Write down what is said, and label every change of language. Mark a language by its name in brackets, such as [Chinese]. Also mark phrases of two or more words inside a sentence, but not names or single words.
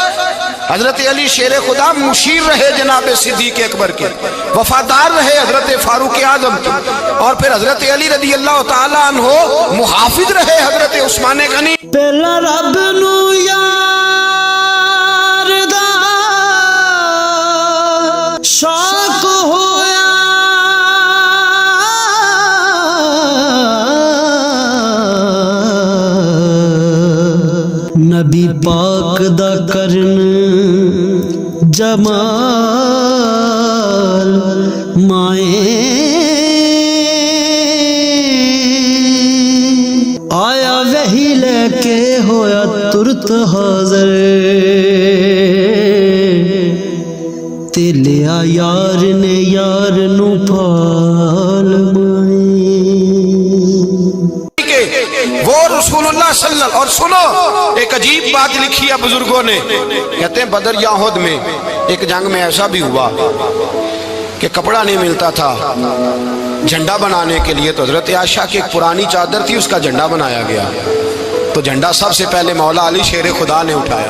[Urdu] حضرت علی شیر خدا مشیر رہے جناب صدیق اکبر کے، وفادار رہے حضرت فاروق اعظم کے، اور پھر حضرت علی رضی اللہ تعالیٰ عنہ محافظ رہے حضرت عثمان غنی۔ [Punjabi] پہلا رب نو یار دا شوق ہویا، نبی پاک دا کرن جمال مائیں آیا وہی لے کے ہویا ترت حاضر، تے لیا یار نے یار نو پال مائیں۔ [Urdu] وہ رسول اللہ [Arabic] صلی اللہ، [Urdu] اور سنو ایک عجیب بات لکھی ہے بزرگوں نے، کہتے ہیں بدر یا احد میں ایک جنگ میں ایسا بھی ہوا کہ کپڑا نہیں ملتا تھا جھنڈا بنانے کے لیے، تو حضرت عائشہ کی ایک پرانی چادر تھی، اس کا جھنڈا بنایا گیا، تو جھنڈا سب سے پہلے مولا علی شیر خدا نے اٹھایا۔